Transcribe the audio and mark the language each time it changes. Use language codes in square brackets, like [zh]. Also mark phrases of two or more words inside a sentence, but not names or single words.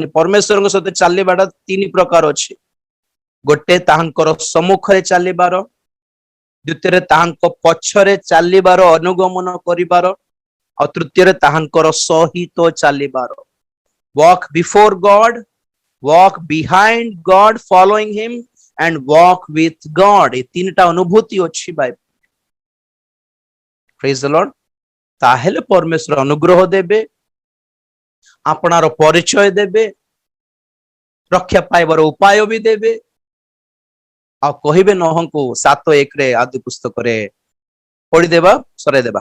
[or] ପରମେଶ୍ୱରଙ୍କ ସହିତ ଚାଲିବାଟା 3 ପ୍ରକାର ଅଛି। ଗୋଟେ ତାହାଙ୍କର ସମ୍ମୁଖରେ ଚାଲିବାର, ଦ୍ୱିତୀୟରେ ତାହାଙ୍କ ପଛରେ ଚାଲିବାର ଅନୁଗମନ କରିବାର, ଆଉ ତୃତୀୟରେ ତାହାଙ୍କର ସହିତ ଚାଲିବାର। [en] walk before God, walk behind God, following him and walk with God। [or] ଏ 3ଟା ଅନୁଭୂତି ଅଛି ବାଇବେଲ। [en] praise the Lord. [or] ତାହେଲେ ପରମେଶ୍ୱର ଅନୁଗ୍ରହ ଦେବେ, ଆପଣାର ପରିଚୟ ଦେବେ, ରକ୍ଷା ପାଇବାର ଉପାୟ ବି ଦେବେ, ଆଉ କହିବେ ନହଙ୍କୁ 7:1 ଆଦି ପୁସ୍ତକରେ ପଢିଦେବା, ସରାଇଦେବା।